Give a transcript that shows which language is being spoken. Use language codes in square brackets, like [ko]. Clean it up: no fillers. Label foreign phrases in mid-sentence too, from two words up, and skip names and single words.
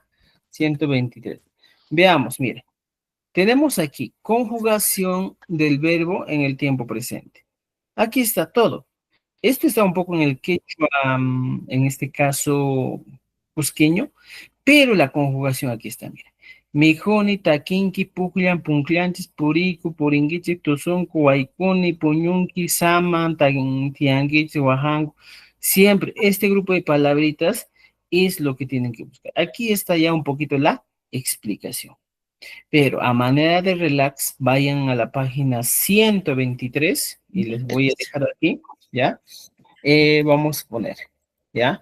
[es] 123. Veamos, mire. Tenemos aquí conjugación del verbo en el tiempo presente. Aquí está todo. Esto está un poco en el quechua, en este caso cusqueño, pero la conjugación aquí está, mira. [qu] Mijoni, taquinqui, pucllan, puncllanchis, puricu, puringuichi, tuzuncu, waikuni, puñunqui, saman, tianguichi, huajangu. [es] Siempre este grupo de palabritas es lo que tienen que buscar. Aquí está ya un poquito la explicación. Pero a manera de relax, vayan a la página 123 y les voy a dejar aquí, ¿ya? Vamos a poner, ¿ya?